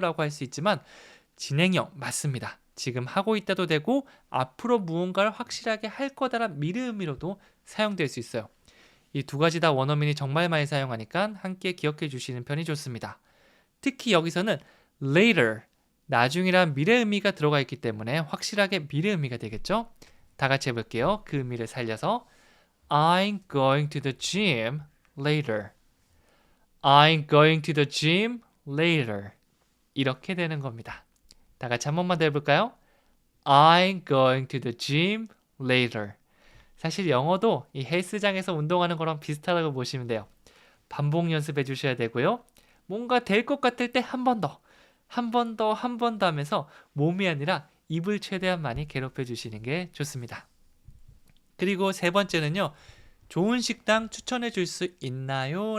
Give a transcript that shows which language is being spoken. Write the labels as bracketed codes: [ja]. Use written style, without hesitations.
[ko] 라고 할 수 있지만 진행형 맞습니다. 지금 하고 있다도 되고 앞으로 무언가를 확실하게 할 거다란 미래 의미로도 사용될 수 있어요. 이 두 가지 다 원어민이 정말 많이 사용하니까 함께 기억해 주시는 편이 좋습니다. 특히 여기서는 later, 나중이란 미래 의미가 들어가 있기 때문에 확실하게 미래 의미가 되겠죠? 다 같이 해볼게요. 그 의미를 살려서 [en] I'm going to the gym later. I'm going to the gym later. [ko] 이렇게 되는 겁니다. 다 같이 한 번만 더 해볼까요? [en] I'm going to the gym later. [ko] 사실 영어도 이 헬스장에서 운동하는 거랑 비슷하다고 보시면 돼요. 반복 연습해 주셔야 되고요. 뭔가 될 것 같을 때 한 번 더, 한 번 더, 한 번 더 하면서 몸이 아니라 입을 최대한 많이 괴롭혀 주시는 게 좋습니다. 그리고 세 번째는요. 좋은 식당 추천해 줄 수 있나요?